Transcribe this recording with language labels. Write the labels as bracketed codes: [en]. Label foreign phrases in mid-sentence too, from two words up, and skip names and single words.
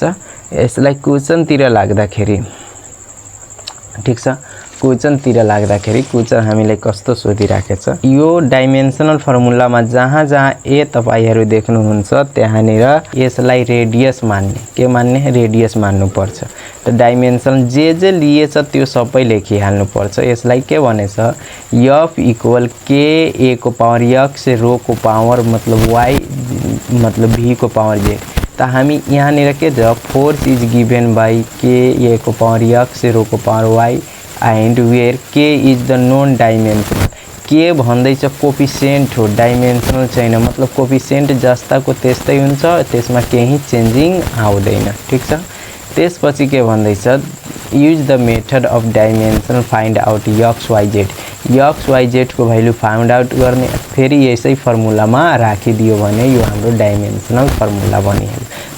[ne] यसलाई क्वेसन तिर लाग्दाखेरि ठीक छ, क्वेसन तिर लाग्दाखेरि क्वेसन हामीलाई कस्तो सोधिराखेछ, यो डाइमेन्सनल फर्मुलामा जहाँ जहाँ ए तपाईहरु देख्नुहुन्छ त्यहाँनिर यसलाई रेडियस मान्ने, के मान्ने रेडियस मान्नु पर्छ। त डाइमेन्सन जे लिएछ त्यो सबै लेखिहाल्नु पर्छ। यसलाई के भनेछ f इक्वल के ए को पावर x रो को पावर मतलब y मतलब v को पावर z। त हामी यहाँनिर के छ [en] force is given by k a को पावर x रो को पावर y and where k is the non dimensional. [ne] के भन्दैछ कोफिसिएन्ट हो, डाइमेन्सनल छैन, मतलब कोफिसिएन्ट जस्ताको त्यस्तै हुन्छ, त्यसमा केही चेन्जिङ आउँदैन। ठीक छ, त्यसपछि के भन्दैछ [en] use the method of dimensional find out x y z. [ne] x y z को भ्यालु [en] find out [ne] गर्ने फेरि यसै फर्मुलामा राखिदियो भने यो हाम्रो डाइमेन्सनल फर्मुला बनिहाल्छ।